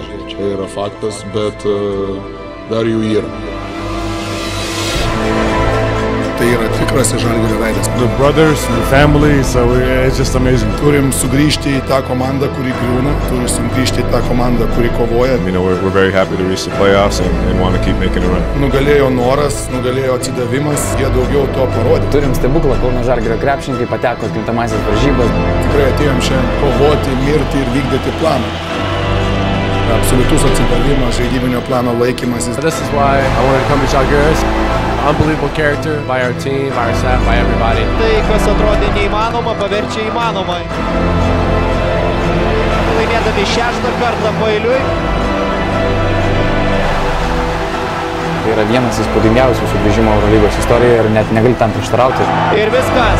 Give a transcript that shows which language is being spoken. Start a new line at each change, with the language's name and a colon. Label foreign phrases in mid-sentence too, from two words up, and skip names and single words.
Lithuanian: Čia yra faktas, bet dar jų yra. Tai yra tikrasis Žalgirio veidas.
English: The brothers, the family, so it's just amazing.
Lithuanian: Turim sugrįžti į tą komandą, kuri griūna, turim sugrįžti į tą komandą, kuri kovoja.
English: You know, we're very happy to reach the playoffs and want to keep making a run.
Lithuanian: Nugalėjo noras, nugalėjo atsidavimas, jie daugiau to parodė. Turim stebuklą, Kauno Žalgirio krepšininkai pateko atkrintamąsias varžybas. Tikrai atėjom šiandien kovoti, mirti ir vykdyti planą. Absoliutus atsidavimas, žaidybinio plano laikymasis.
English: This is why I wanted to come to Žalgiris. Unbelievable character by our team, by our staff, by everybody.
Lithuanian: Tai, kas atrodė neįmanoma, paverčia įmanomai. Laimėdami 6 kartą paeiliui. Tai yra vienas įspūdingiausių sugrįžimo Eurolygos istorijoje ir net negali tam prieštarauti.